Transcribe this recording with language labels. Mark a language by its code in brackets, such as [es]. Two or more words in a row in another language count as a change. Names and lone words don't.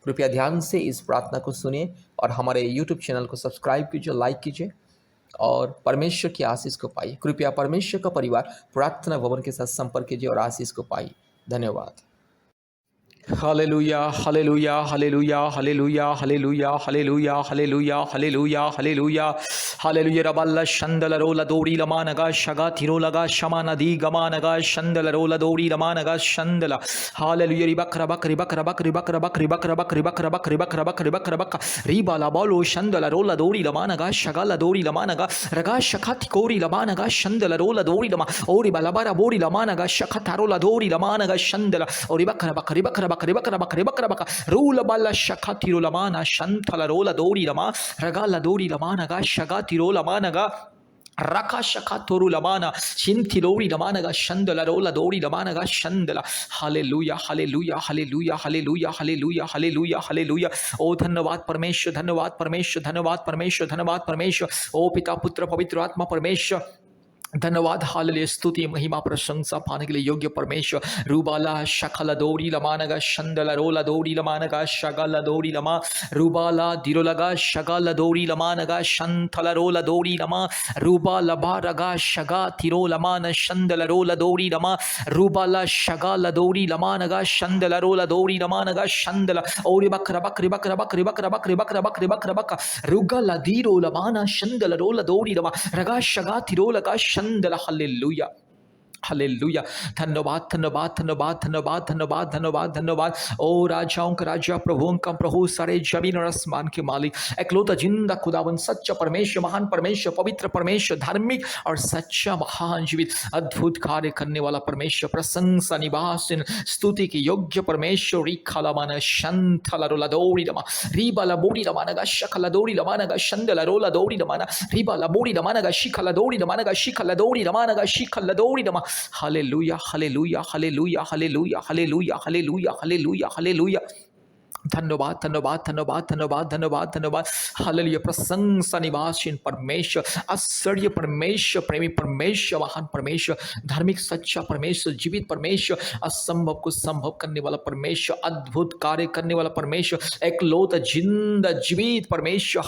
[hi] कृपया ध्यान से इस प्रार्थना को सुनिए और हमारे यूट्यूब चैनल को सब्सक्राइब कीजिए, लाइक कीजिए और परमेश्वर की आशीष को पाइए। कृपया परमेश्वर का परिवार प्रार्थना भवन के साथ संपर्क कीजिए और आशीष को पाइए। धन्यवाद। हालेलुया, हालेलुया, हालेलुया, हालेलुया, हालेलुया, हालेलुया, हालेलुया, हालेलुया, हालेलुया, हालेलुया। रबल्ला शंदल रोला दोरी लमानगा शगा थिरो लगा शमा नदी गमानगा शंदल रोला दोरी लमानगा शंदला। हालेलुया। रिबक रबक रिबक रबक रिबक रबक रिबक रबक रिबक रबक रिबक रबक रिबक रबक रिबा लाबालो शंदल रोला दोरी लमानगा शगा ला दोरी लमानगा रगा शखा थिकोरी लमानगा शंदल रोला दोरी लमा ओरी बलाबारा बोरी लमानगा शखा थारोला दोरी लमानगा शंदला ओरी बक रबक रिबक रबक रिबक रबक रिबक रबक रूला बाला शखा थिरो लमाना शंथला रोला दोरी लमा रगा ला दोरी लमानगा शगा थिरो लमानगा रका शका तोरु लमाना चिंथिलोरी लमानगा शंदला रोला दोरी लमानगा शंदला। हालेलुया, हालेलुया, हालेलुया, हालेलुया, हालेलुया, हालेलुया, हालेलुया। ओ धन्यवाद परमेश्वर, धन्यवाद परमेश्वर, धन्यवाद परमेश्वर, धन्यवाद परमेश्वर। ओ पिता पुत्र पवित्र आत्मा परमेश्वर, धन्यवाद। हालेलुया, स्तुति महिमा प्रशंसा पाने के लिए योग्य परमेश्वर। रूबाला शखला दोरी लमानगा शंदला रोला दोरी लमानगा शगला दोरी लमा रूबाला दिरो लगा शगला दोरी लमानगा शंथला रोला दोरी लमा रूबा लबा रगा शगा तिरो लमान शंदला रोला दोरी लमा रूबाला शगला दोरी लमानगा शंदला रोला दोरी लमानगा शंदला ओरी बकरा बकरी बकरा बकरी बकरा बकरी बकरा बकरी बकरा बक रुगला दिरो लमाना शंदला रोला दोरी लमा रगा शगा तिरो लगा शंदला। हालेलुया, हालेलुया। धन्यवाद, धन्यवाद, धन्यवाद, धन्यवाद, धन्यवाद, धन्यवाद, धन्यवाद। ओ राजाओं का राजा, प्रभुओं का प्रभु, सारे जमीन और आसमान के मालिक, एकलौता जिंदा खुदावन, सच्चा परमेश्वर, महान परमेश्वर, पवित्र परमेश्वर, धार्मिक और सच्चा महान जीवित अद्भुत कार्य करने वाला परमेश्वर, प्रशंसा निवासन स्तुति के योग्य परमेश्वर। रिखाला माना शंथला रोला दोरी लमा रिबाला बोरी लमानगा शकला दोरी लमानगा शंदला रोला दोरी लमाना रिबाला बोरी लमानगा शिखला दोरी लमानगा शिखला दोरी लमानगा शिखला दोरी लमा। हालेलुया, हालेलुया, हालेलुया, हालेलुया, हालेलुया, हालेलुया, हालेलुया, हालेलुया। धन्यवाद, धन्यवाद, धन्यवाद, धन्यवाद, धन्यवाद, धन्यवाद। हालेलुया, प्रशंसा निवासीन परमेश्वर, आश्चर्य परमेश्वर, प्रेमी परमेश्वर, महान परमेश्वर, धार्मिक सच्चा परमेश्वर, जीवित परमेश्वर, असंभव को संभव करने वाला परमेश्वर, अद्भुत कार्य करने वाला परमेश्वर, एकलौता जिंदा जीवित परमेश्वर।